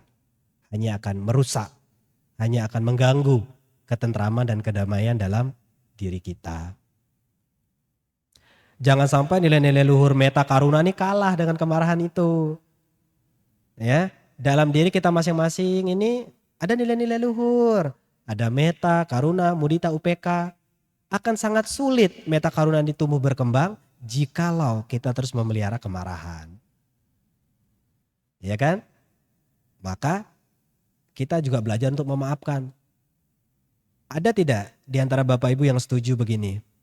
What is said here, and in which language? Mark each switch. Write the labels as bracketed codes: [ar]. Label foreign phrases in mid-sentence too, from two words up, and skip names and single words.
[id] Hanya akan merusak, hanya akan mengganggu ketentraman dan kedamaian dalam diri kita. Jangan sampai nilai-nilai luhur [pi] meta karuna [id] ini kalah dengan kemarahan itu. Ya, dalam diri kita masing-masing ini ada nilai-nilai luhur. Ada meta, [pi] karuna, mudita, upeka. [id] Akan sangat sulit [pi] meta karuna [id] ini tumbuh berkembang jikalau kita terus memelihara kemarahan. Ya kan? Maka kita juga belajar untuk memaafkan. Ada tidak di antara Bapak Ibu yang setuju begini?